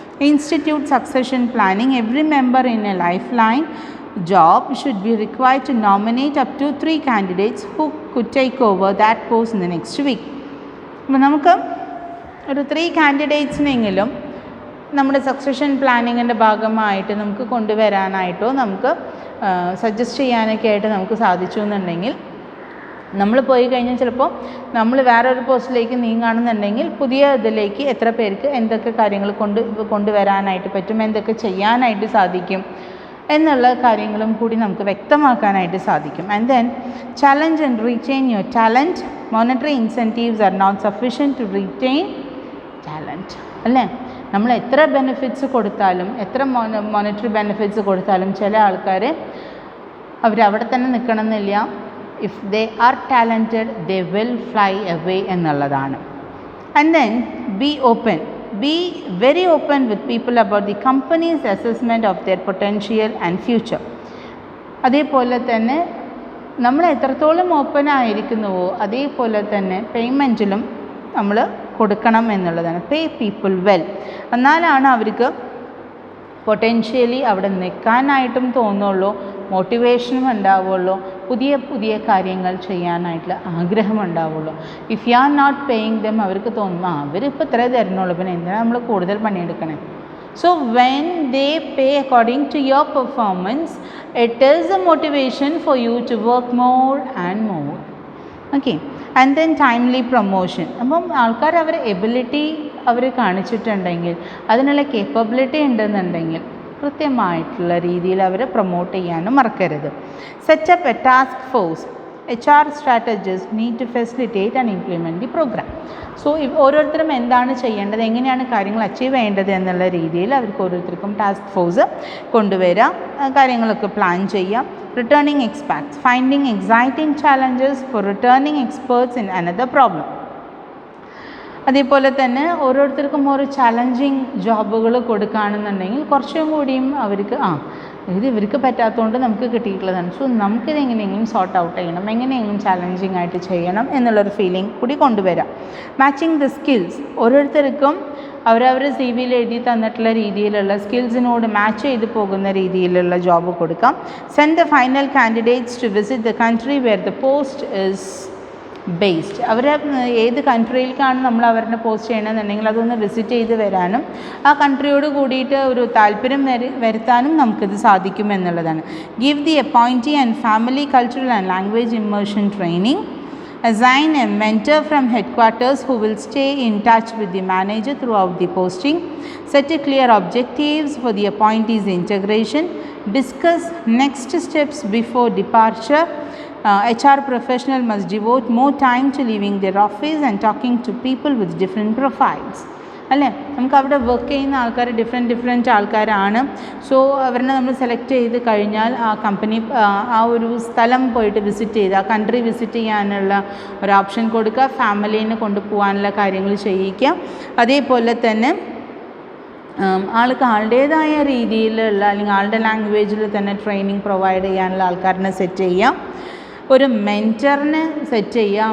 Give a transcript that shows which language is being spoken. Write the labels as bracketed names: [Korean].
[English] Institute succession planning. Every member in a lifeline job should be required to nominate up to 3 candidates who could take over that post in the next week. [Malayalam] അപ്പോൾ നമുക്ക് ഒരു 3 കാൻഡിഡേറ്റ്സിനെങ്കിലും നമ്മുടെ succession പ്ലാനിങ്ങിൻ്റെ ഭാഗമായിട്ട് നമുക്ക് കൊണ്ടുവരാനായിട്ടോ നമുക്ക് suggest ചെയ്യാനൊക്കെ ആയിട്ട് നമുക്ക് സാധിച്ചു എന്നുണ്ടെങ്കിൽ, നമ്മൾ പോയി കഴിഞ്ഞാൽ ചിലപ്പോൾ നമ്മൾ വേറൊരു പോസ്റ്റിലേക്ക് നീങ്ങുകയാണെന്നുണ്ടെങ്കിൽ പുതിയ ഇതിലേക്ക് എത്ര പേർക്ക് എന്തൊക്കെ കാര്യങ്ങൾ കൊണ്ടുവരാനായിട്ട് പറ്റും, എന്തൊക്കെ ചെയ്യാനായിട്ട് സാധിക്കും എന്നുള്ള കാര്യങ്ങളും കൂടി നമുക്ക് വ്യക്തമാക്കാനായിട്ട് സാധിക്കും. [English] And then challenge and retain your talent. Monetary incentives are not sufficient to retain talent. [Malayalam] അല്ലേ, നമ്മൾ എത്ര ബെനിഫിറ്റ്സ് കൊടുത്താലും, എത്ര മോണിറ്ററി ബെനിഫിറ്റ്സ് കൊടുത്താലും ചില ആൾക്കാർ അവരവിടെ തന്നെ നിൽക്കണമെന്നില്ല. [English] If they are talented, they will fly away [Malayalam] എന്നുള്ളതാണ്. [English] And then be open. Be very open with people about the company's assessment of their potential and future. [Malayalam] അതേപോലെ തന്നെ നമ്മൾ എത്രത്തോളം ഓപ്പൺ ആയിരിക്കുന്നുവോ അതേപോലെ തന്നെ പേയ്മെൻറ്റിലും നമ്മൾ കൊടുക്കണം എന്നുള്ളതാണ്. [English] Pay people well. [Malayalam] എന്നാലാണ് അവർക്ക് പൊട്ടൻഷ്യലി അവിടെ നിൽക്കാനായിട്ടും തോന്നുള്ളൂ, മോട്ടിവേഷനും ഉണ്ടാവുള്ളൂ, പുതിയ പുതിയ കാര്യങ്ങൾ ചെയ്യാനായിട്ടുള്ള ആഗ്രഹം ഉണ്ടാവുള്ളൂ. [English] if you are not paying them, [Malayalam] അവർക്ക് തോന്നും അവരിപ്പോൾ ഇത്രേ തരുന്നുള്ളൂ, പിന്നെ എന്തിനാണ് നമ്മൾ കൂടുതൽ പണിയെടുക്കണേ. [English] So when they pay according to your performance, it is a motivation for you to work more and more. [Malayalam] Okay, [English] And then timely promotion. [Malayalam] അപ്പം ആൾക്കാർ അവരെ എബിലിറ്റി അവർ കാണിച്ചിട്ടുണ്ടെങ്കിൽ, അതിനുള്ള കേപ്പബിലിറ്റി ഉണ്ടെന്നുണ്ടെങ്കിൽ കൃത്യമായിട്ടുള്ള രീതിയിൽ അവരെ പ്രൊമോട്ട് ചെയ്യാനും മറക്കരുത്. [English] Set up a task force. HR strategists need to facilitate and implement the program. [Malayalam] So ഓരോരുത്തരും എന്താണ് ചെയ്യേണ്ടത്, എങ്ങനെയാണ് കാര്യങ്ങൾ അച്ചീവ് ചെയ്യേണ്ടത് എന്നുള്ള രീതിയിൽ അവർക്ക് ഓരോരുത്തർക്കും ടാസ്ക് ഫോഴ്സ് കൊണ്ടുവരാം, കാര്യങ്ങളൊക്കെ പ്ലാൻ ചെയ്യാം. [English] Returning experts. Finding exciting challenges for returning experts in another problem. [Malayalam] അതേപോലെ തന്നെ ഓരോരുത്തർക്കും ഓരോ ചാലഞ്ചിങ് ജോബുകൾ കൊടുക്കുകയാണെന്നുണ്ടെങ്കിൽ കുറച്ചും കൂടിയും അവർക്ക് ഇത് ഇവർക്ക് പറ്റാത്തതുകൊണ്ട് നമുക്ക് കിട്ടിയിട്ടുള്ളതാണ്, സോ നമുക്കിത് എങ്ങനെയെങ്കിലും സോർട്ട് ഔട്ട് ചെയ്യണം, എങ്ങനെയെങ്കിലും ചാലഞ്ചിങ് ആയിട്ട് ചെയ്യണം എന്നുള്ളൊരു ഫീലിംഗ് കൂടി കൊണ്ടുവരാം. [English] Matching the skills. [Malayalam] ഓരോരുത്തർക്കും അവരവർ CV എഴുതി തന്നിട്ടുള്ള രീതിയിലുള്ള സ്കിൽസിനോട് മാച്ച് ചെയ്ത് പോകുന്ന രീതിയിലുള്ള ജോബ് കൊടുക്കാം. [English] Send the final candidates to visit the country where the post is based. [Malayalam] അവർ ഏത് കൺട്രിയിലേക്കാണ് നമ്മൾ അവരുടെ പോസ്റ്റ് ചെയ്യണമെന്നുണ്ടെങ്കിൽ അതൊന്ന് വിസിറ്റ് ചെയ്ത് വരാനും ആ കൺട്രിയോട് കൂടിയിട്ട് ഒരു താല്പര്യം വരുത്താനും നമുക്കിത് സാധിക്കും എന്നുള്ളതാണ്. [English] Give the appointee and family cultural and language immersion training. Assign a mentor from headquarters who will stay in touch with the manager throughout the posting. Set a clear objectives for the appointee's integration. Discuss next steps before departure. HR professional must devote more time to leaving their office and talking to people with different profiles. [Malayalam] അല്ലേ, നമുക്ക് അവിടെ work ചെയ്യുന്ന ആൾക്കാർ different ആൾക്കാരാണ്. So അവരെ നമ്മൾ select ചെയ്ത് കഴിഞ്ഞാൽ ആ കമ്പനി ആ ഒരു സ്ഥലം പോയിട്ട് വിസിറ്റ് ചെയ്ത് ആ കൺട്രി വിസിറ്റ് ചെയ്യാനുള്ള ഒരു ഓപ്ഷൻ കൊടുക്കുക, ഫാമിലീനെ കൊണ്ടുപോകാനുള്ള കാര്യങ്ങൾ ചെയ്യിക്കുക. അതേപോലെ തന്നെ ആൾക്ക് ആളുടേതായ രീതിയിലുള്ള അല്ലെങ്കിൽ ആളുടെ ലാംഗ്വേജിൽ തന്നെ ട്രെയിനിങ് പ്രൊവൈഡ് ചെയ്യാനുള്ള ആൾക്കാരനെ സെറ്റ് ചെയ്യാം, ഒരു മെൻറ്ററിനെ സെറ്റ് ചെയ്യുക.